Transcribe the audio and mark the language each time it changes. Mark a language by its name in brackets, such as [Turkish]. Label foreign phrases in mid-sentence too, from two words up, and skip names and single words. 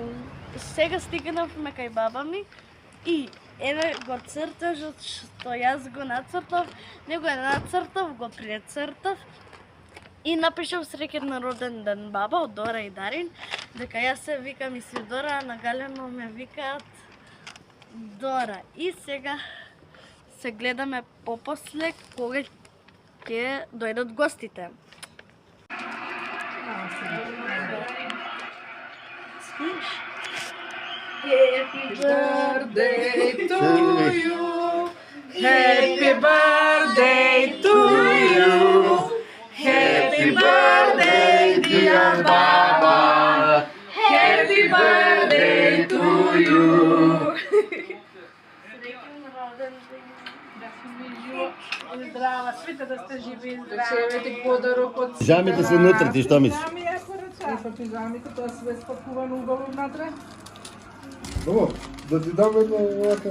[Macedonian] Сега стигнавме кај баба ми и еве го цртажот што јас го нацртав, не го нацртав, го прецртав и напишав среќен роден ден баба од Дора и Дарин, дека јас се викам Исидора, а на галено ме викаат Дора. И сега се гледаме попосле кога ќе дојдат гостите. [English] Happy birthday to you. Happy birthday to you. Happy birthday, dear Baba. Happy birthday to you. [Macedonian] Здрава, свите да сте живи и здрави. Ти подарок од Пижамите се внутре, ти што мислиш? Пижами ако рече. Пижамите, тоа све спакувано убаво внатре. Добро, да ти дам едно овака